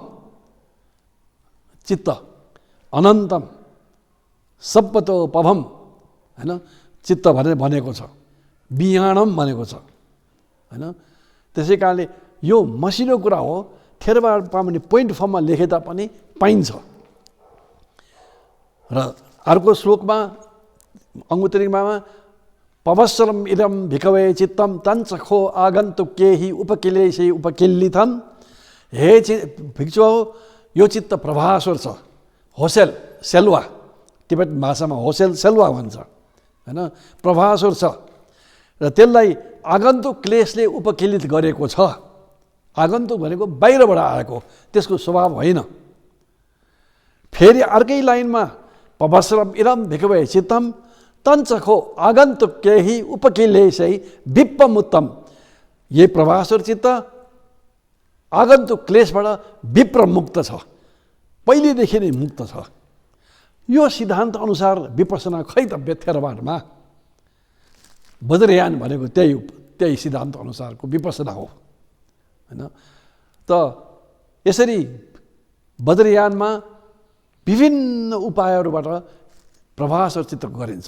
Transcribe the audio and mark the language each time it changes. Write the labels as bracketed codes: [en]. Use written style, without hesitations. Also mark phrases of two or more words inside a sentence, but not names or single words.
[pi] सब्बतो पभम, चित्त अनन्तम सब्बतो पभम [ne] हैन चित्त भनेर भनेको छ, बियाणम भनेको छ हैन। त्यसै कारणले यो मसिनो कुरा हो, थेरवादमा पनि [en] point formमा [ne] लेखे तापनि पाइन्छ। र अर्को श्लोकमा अङ्गुत्तरीमामा [pi] पवस्सरम इदम भिकवे चित्तम तञ्चखो आगन्तुकेहि उपकिलेशै उपकिल्लिथम। [ne] हे भिक्षु हो, यो चित्त प्रभास्वर छ, [bo] འོད་གསལ་ གསལ་བ, [ne] तिब्बत भाषामा [bo] འོད་གསལ་ གསལ་བ [ne] भन्छ हैन, प्रभास्वर छ र त्यसलाई आगन्तुक क्लेशले उपकिलित गरेको छ। आगन्तुक भनेको बाहिरबाट आएको, त्यसको स्वभाव होइन। फेरि अर्कै लाइनमा [pi] पवस्सरम इदम भिकवे चित्तम तञ्चखो आगन्तुक केही उपकिलेशै विप्पमुत्तम। [ne] ये प्रभास्वर चित्त आगन्तुक क्लेशबाट विप्र मुक्त छ, पहिलेदेखि नै मुक्त छ। यो सिद्धान्त अनुसार विपसना खै त थेरवादमा वज्रयान भनेको त्यही सिद्धान्त अनुसारको विपसना हो हैन। त यसरी वज्रयानमा विभिन्न उपायहरूबाट प्रभास्वर चित्त गरिन्छ।